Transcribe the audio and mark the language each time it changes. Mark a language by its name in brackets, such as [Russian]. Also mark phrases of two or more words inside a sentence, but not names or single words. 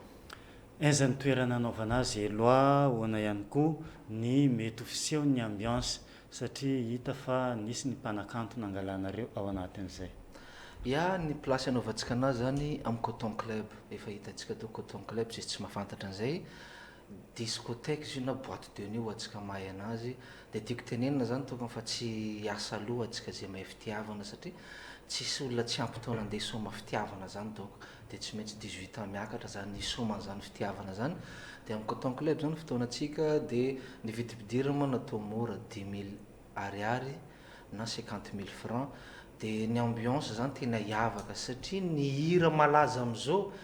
[Malagasy] Aizany toerana anaovana azy Eloi hoana ihany koa ny mety ho fiseho ny ambiance satria hita fa nisy ny mpanakanto nangalanareo ao anatin'izay. Ya ny plasy anaovantsika anazy zany amin'ny Coton Club, efa hitantsika to Coton Club zay tsy mahafantatra an'izay discothèque izy io na [French] boîte de nuit [Malagasy] hoantsika mahay anazy de tiako tenenina zany tokony fa tsy hiasa loha antsika zay mahay fitiavana satria tsisy olona tsy ampy-taona andeha hisoma fitiavana zany doko de tsy maintsy 18 ans miakatra zany hisoman'izany fitiavana zany de amin'ny Coton Club zany fotoanantsika de ny vidim-pidirana natao mora 10 000 ariary na 50 000 francs de ny ambiance zany tena hiavaka satria ny hira malaza am'izao